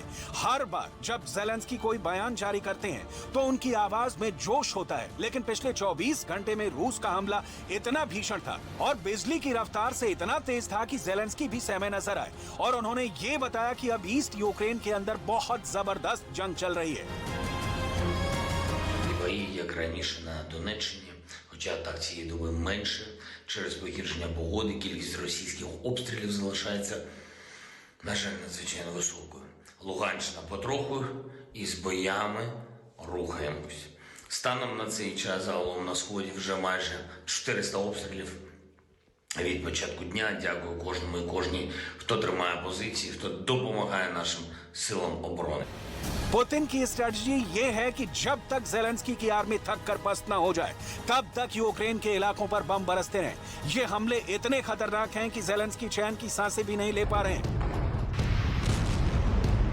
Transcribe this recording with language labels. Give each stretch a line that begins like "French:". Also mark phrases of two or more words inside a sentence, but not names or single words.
Hindi: हर बार जब ज़ेलेंस्की कोई बयान जारी करते हैं तो उनकी आवाज में जोश होता है, लेकिन पिछले 24 घंटे में रूस का हमला इतना भीषण था और बिजली की रफ्तार से इतना तेज था कि ज़ेलेंस्की भी सहमे नजर आए और उन्होंने ये बताया कि अब ईस्ट यूक्रेन के अंदर बहुत जबरदस्त जंग चल रही है।
Ukrainian: Бої, як раніше на Донеччині, хоча так цієї доби менше, через погіршення погоди кількість російських обстрілів залишається, на жаль, надзвичайно високою. Луганщина потроху із боями рухаємось. Станом на цей час загалом на Сході вже майже 400 обстрілів від початку дня. Дякую кожному і кожній, хто тримає позиції, хто допомагає нашим силам оборони.
Hindi: पुतिन की स्ट्रेटजी ये है कि जब तक ज़ेलेंस्की की आर्मी थक कर पस्त न हो जाए तब तक यूक्रेन के इलाकों पर बम बरसते रहें। ये हमले इतने खतरनाक हैं कि ज़ेलेंस्की चैन की सांसें भी नहीं ले पा रहे हैं।